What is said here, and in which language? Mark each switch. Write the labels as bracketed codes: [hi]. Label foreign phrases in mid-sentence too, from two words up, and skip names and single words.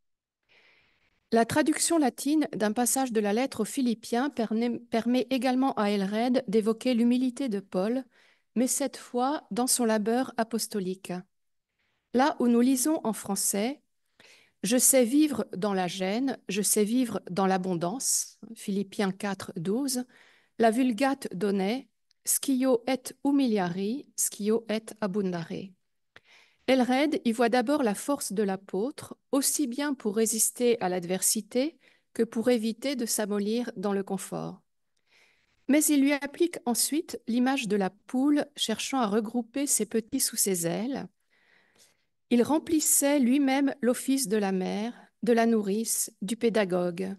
[fr] La traduction latine d'un passage de la lettre aux Philippiens permet également à Aelred d'évoquer l'humilité de Paul, mais cette fois dans son labeur apostolique. Là où nous lisons en français « Je sais vivre dans la gêne, je sais vivre dans l'abondance » Philippiens 4, 12, la Vulgate donnait « [la] Scio et humiliari, scio et abundare ». [fr] Aelred y voit d'abord la force de l'apôtre, aussi bien pour résister à l'adversité que pour éviter de s'amollir dans le confort. Mais il lui applique ensuite l'image de la poule cherchant à regrouper ses petits sous ses ailes. Il remplissait lui-même l'office de la mère, de la nourrice, du pédagogue.